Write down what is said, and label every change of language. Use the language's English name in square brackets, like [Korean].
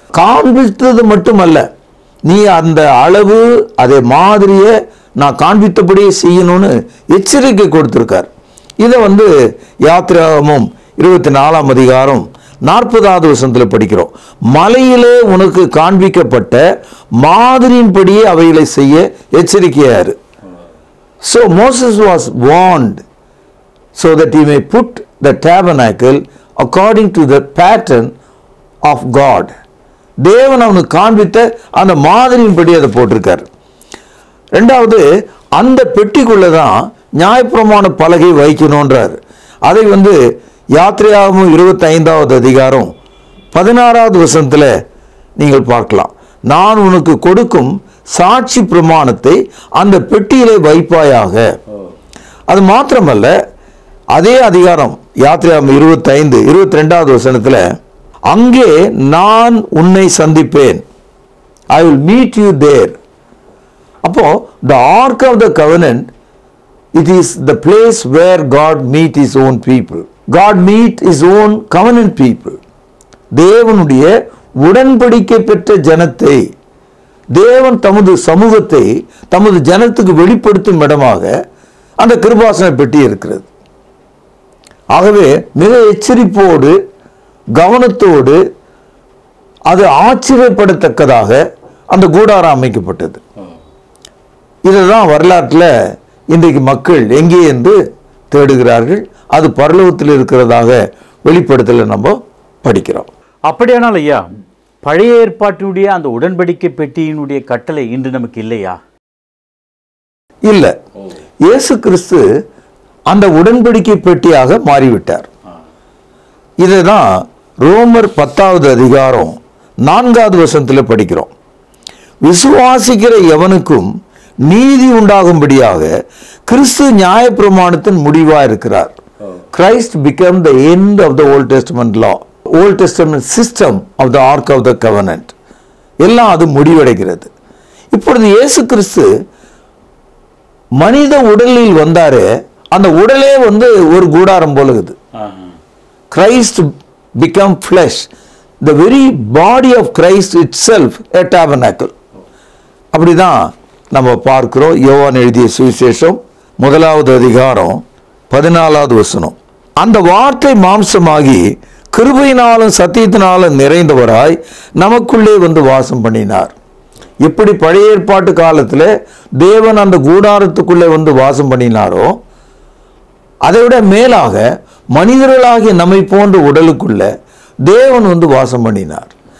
[Tamil] காண்பித்தது மட்டுமல்ல, நீ அந்த அளவு அதே மாதிரியை நான் காண்பித்தபடியே செய்யணும்னு எச்சரிக்கை கொடுத்திருக்கார். இதை வந்து யாத்திராகமம் 24ஆம் அதிகாரம் 40வது வசனத்தில் படிக்கிறோம். மலையிலே உனக்கு காண்பிக்கப்பட்ட மாதிரியின்படியே அவைகளை செய்ய எச்சரிக்கையாரு. [English] So Moses was warned so that he may put the tabernacle according to the pattern of God. [Tamil] தேவன் அவனுக்கு காண்பித்த அந்த மாதிரியின்படி அதை போட்டிருக்கார். 2வது, அந்த பெட்டிக்குள்ளதான் நியாயப்பிரமாண பலகை வைக்கணும்ன்றார். அதை வந்து யாத்திரையாகமம் 25வது அதிகாரம் 16வது வசனத்தில் நீங்கள் பார்க்கலாம். நான் உனக்கு கொடுக்கும் சாட்சி பிரமாணத்தை அந்த பெட்டியிலே வைப்பாயாக. அது மாத்திரமல்ல, அதே அதிகாரம் யாத்திரையாகமம் 22வது வசனத்தில் அங்கே நான் உன்னை சந்திப்பேன், [English] I will meet you there. [Tamil] அப்போ [English] the ark of the covenant It is the place where God meet his own people. God meet his own covenant people. [Tamil] தேவனுடைய உடன்படிக்கை பெற்ற ஜனத்தை தேவன் தமது சமூகத்தை தமது ஜனத்துக்கு வெளிப்படுத்தும் இடமாக அந்த கிருபாசன பெட்டி இருக்கிறது. ஆகவே மிக எச்சரிப்போடு கவனத்தோடு அது ஆச்சரியப்படத்தக்கதாக அந்த கூடாரம் அமைக்கப்பட்டது. இதுதான் வரலாற்றில் இன்றைக்கு மக்கள் எங்கே என்று தேடுகிறார்கள். அது பரலோகத்தில் இருக்கிறதாக வெளிப்படுத்தல நம்ம படிக்கிறோம். அப்படியானால் ஐயா, பழைய ஏற்பாட்டினுடைய அந்த உடன்படிக்கை பெட்டியினுடைய கட்டளை இன்று நமக்கு இல்லையா? இல்லை. இயேசு கிறிஸ்து அந்த உடன்படிக்கை பெட்டியாக மாறிவிட்டார். இதுதான் ரோமர் 10வது அதிகாரம் 4வது வசனத்தில் படிக்கிறோம். விசுவாசிக்கிற எவனுக்கும் நீதி உண்டாகும்படியாக கிறிஸ்து நியாயப்பிரமாணத்தின் முடிவாக இருக்கிறார். [English] Christ became the end of the Old Testament law, Old Testament system of the Ark of the Covenant. [Tamil] எல்லாம் அது முடிவடைகிறது. இப்பொழுது இயேசு கிறிஸ்து மனித உடலில் வந்தாரு. அந்த உடலே ஒரு கூடாரம் போல இருக்குது. [English] Christ became flesh. The very body of Christ itself a tabernacle. [Tamil] அப்படிதான் நம்ம பார்க்கிறோம். யோவான் எழுதிய சுவிசேஷம் 1வது அதிகாரம் 14வது வசனம். அந்த வார்த்தை மாம்சமாகி கிருபையினாலும் சத்தியத்தினாலும் நிறைந்தவராய் நமக்குள்ளே வாசம் பண்ணினார். எப்படி பழைய ஏற்பாட்டு காலத்தில் தேவன் அந்த கூடாரத்துக்குள்ளே வாசம் பண்ணினாரோ அதை விட மேலாக மனிதர்களாகிய நம்மை போன்ற உடலுக்குள்ள தேவன் வாசம் பண்ணினார்.